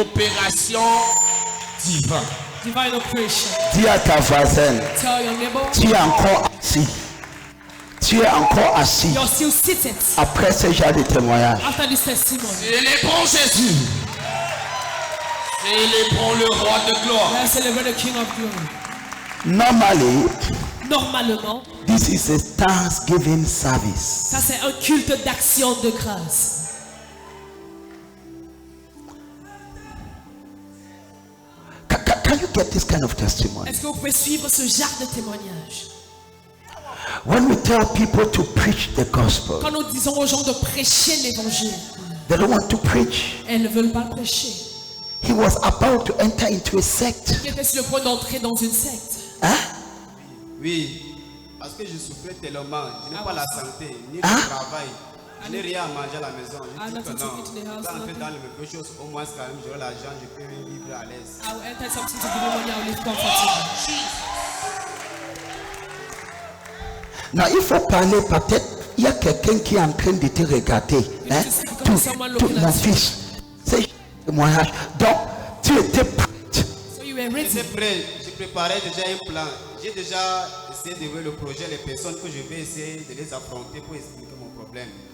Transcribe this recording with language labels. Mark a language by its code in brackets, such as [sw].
[fr] Opération divine. [en] Divine operation. [fr] Dis à ta voisine, [en] Tell your neighbor, [fr] tu es encore assis. Tu es encore assis [en] you're still seated [fr] après ce genre de témoignage. [en] after this testimony. [fr] Célébrons Jésus. Célébrons le roi de gloire. [en] Let's celebrate the King of Glory. Normally, [fr] Normalement, [en] this is a Thanksgiving service. [fr] ça c'est un culte d'action de grâce. [en] Can you get this kind of testimony? [fr] Est-ce que vous pouvez suivre ce genre de témoignage? [en] When we tell people to preach the gospel, [fr] Quand nous disons aux gens de prêcher l'évangile, [en] they don't want to preach. [fr] elles ne veulent pas prêcher. [en] He was about to enter into a sect. [fr] Il était sur le point d'entrer dans une secte. Hein? Oui, parce que je souffrais tellement. Je n'ai pas la santé, ni le travail. Je n'ai rien à manger à la maison. Je dis que non. Quand on fait dans les mêmes choses, au moins quand même j'aurai l'argent, je peux vivre à l'aise. [en] I will enter something to give me money, I will live comfortably. [fr] Non, il faut parler, peut-être il y a quelqu'un qui est en train de te regarder. Hein? Mon fils, c'est le témoignage. Donc, tu étais prête. [en] So you were ready. [fr] J'étais prêt, je préparais déjà un plan. J'ai déjà essayé de voir le projet, les personnes que je vais essayer de les affronter pour expliquer mon problème.